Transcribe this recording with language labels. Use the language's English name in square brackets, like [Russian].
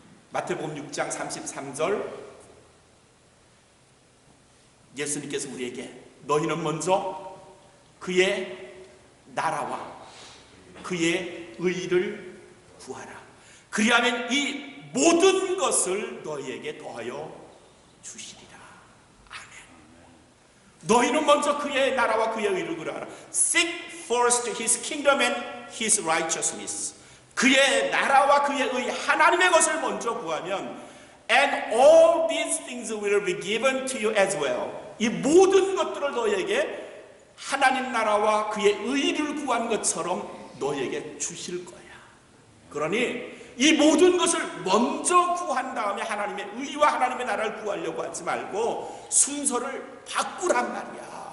[Korean] 마태복음 6장 33절, 예수님께서 우리에게 너희는 먼저 그의 나라와 그의 의를 구하라. 그리하면 이 모든 것을 너희에게 더하여 주시리라. 아멘. 너희는 먼저 그의 나라와 그의 의를 구하라. [English] Seek first his kingdom and his righteousness. [Korean] 그의 나라와 그의 의, 하나님의 것을 먼저 구하면 [English] and all these things will be given to you as well. [Korean] 이 모든 것들을 너희에게 하나님 나라와 그의 의를 구한 것처럼 너희에게 주실 거야. 그러니 이 모든 것을 먼저 구한 다음에 하나님의 의와 하나님의 나라를 구하려고 하지 말고 순서를 바꾸란 말이야.